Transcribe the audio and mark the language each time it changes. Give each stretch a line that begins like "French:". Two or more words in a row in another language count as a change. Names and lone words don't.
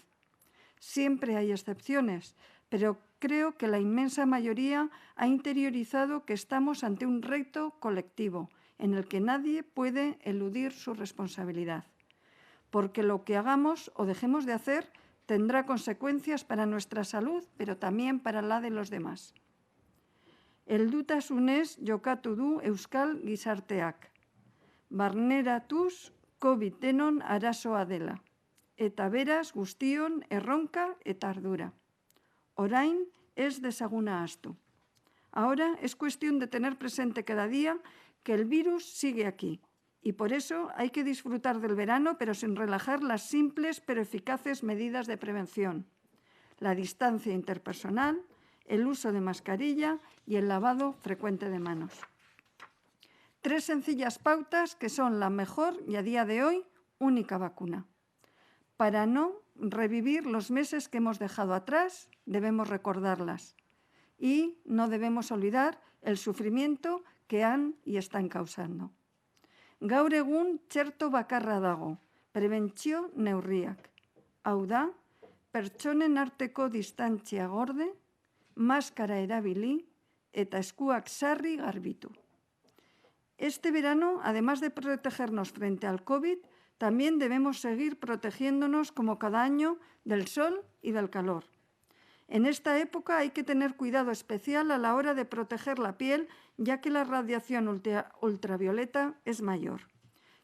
Spanish: Siempre hay excepciones, pero creo que la inmensa mayoría ha interiorizado que estamos ante un reto colectivo en el que nadie puede eludir su responsabilidad, porque lo que hagamos o dejemos de hacer tendrá consecuencias para nuestra salud, pero también para la de los demás.
Basque: Heldutasunez jokatu du euskal gizarteak. Barneratuz COVID denon arazoa dela, eta beraz guztion erronka eta ardura. Orain ez desaguna ahaztu.
Spanish: Ahora es cuestión de tener presente cada día que el virus sigue aquí y por eso hay que disfrutar del verano pero sin relajar las simples pero eficaces medidas de prevención, la distancia interpersonal, el uso de mascarilla y el lavado frecuente de manos. 3 sencillas pautas que son la mejor y a día de hoy única vacuna. Para no revivir los meses que hemos dejado atrás, debemos recordarlas y no debemos olvidar el sufrimiento que han y están causando.
Basque: Gaur egun txerto bakarra dago, prebentzio neurriak. Hau da, pertsonen arteko distantzia gorde, maskara erabili eta eskuak sarri garbitu.
Spanish: Este verano, además de protegernos frente al COVID, también debemos seguir protegiéndonos como cada año del sol y del calor. En esta época hay que tener cuidado especial a la hora de proteger la piel, ya que la radiación ultravioleta es mayor.